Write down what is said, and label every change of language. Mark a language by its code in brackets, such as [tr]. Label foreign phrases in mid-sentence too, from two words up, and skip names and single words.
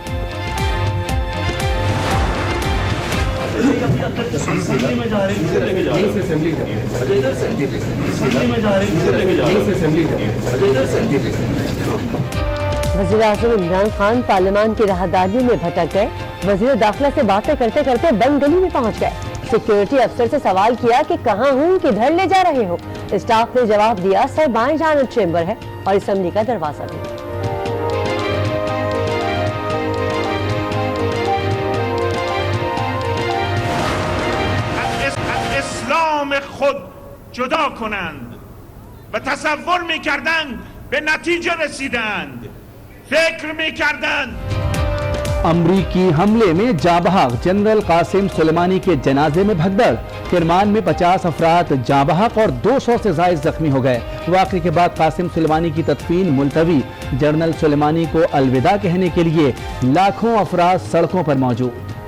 [ur] وزیر اعظم عمران خان پارلیمان کی راہداریوں میں بھٹک گئے. وزیر داخلہ سے باتیں کرتے کرتے بند گلی میں پہنچ گئے. سیکیورٹی افسر سے سوال کیا کہ کہاں ہوں، کدھر لے جا رہے ہو? سٹاف نے جواب دیا سر بائیں جانب چیمبر ہے اور اسمبلی کا دروازہ بھی. [fa] اسلام خود جدا کنند و تصور میکردند به نتیجه رسیدند، فکر میکردند [ur] امریکی حملے میں جاں بحق جنرل قاسم سلیمانی کے جنازے میں بھگدڑ. کرمان میں 50 افراد جاں بحق اور 200 سے زائد زخمی ہو گئے. واقعے کے بعد قاسم سلیمانی کی تدفین ملتوی۔ جنرل سلیمانی کو الوداع کہنے کے لیے لاکھوں افراد سڑکوں پر موجود.